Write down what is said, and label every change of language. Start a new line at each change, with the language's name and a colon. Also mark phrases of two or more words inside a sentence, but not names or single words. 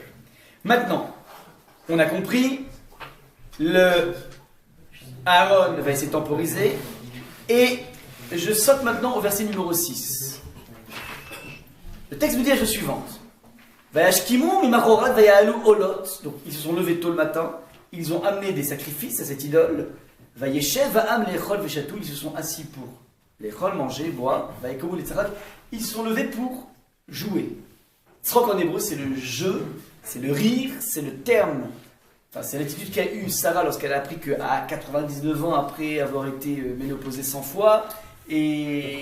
French: Maintenant, on a compris, Aaron va essayer de temporiser, et je saute maintenant au verset numéro 6. Le texte nous dit la chose suivante.
Hebrew: וישכימו ממחרת ויעלו עולות.
French: Donc ils se sont levés tôt le matin, ils ont amené des sacrifices à cette idole.
Hebrew: וישב העם לאכול ושתו.
French: Ils se sont assis pour lechol, manger, boire.
Hebrew: ויקומו לצחק.
French: Ils se sont levés pour jouer. Tzrok en hébreu, c'est le jeu, c'est le rire, c'est le terme. Enfin, c'est l'attitude qu'a eue Sarah lorsqu'elle a appris qu'à 99 ans après avoir été ménopausée 100 fois, et...